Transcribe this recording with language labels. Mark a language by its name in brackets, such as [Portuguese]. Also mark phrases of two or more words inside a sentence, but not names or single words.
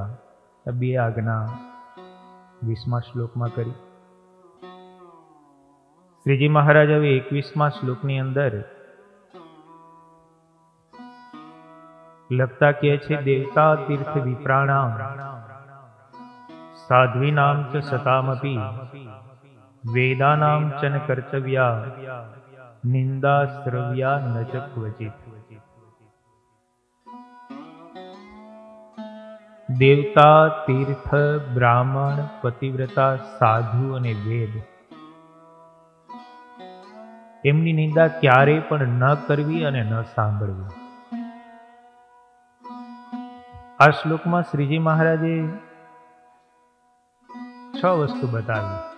[Gujarati] આ બે આજ્ઞા 20મા શ્લોકમાં કરી। શ્રીજી મહારાજ હવે 21મા શ્લોકની અંદર લખતા કહે છે, [Sanskrit] देवता तीर्थ विप्राणाम साध्वीनां च सतामपि वेदानां च न कर्तव्या निंदा श्रव्या न च क्वचित्। [Gujarati] દેવતા, તીર્થ, બ્રાહ્મણ, પતિવ્રતા, સાધુ અને વેદ એમની નિંદા ક્યારેય પણ ન કરવી અને ન સાંભળવી। આ શ્લોકમાં શ્રીજી મહારાજે 6 વસ્તુ બતાવી।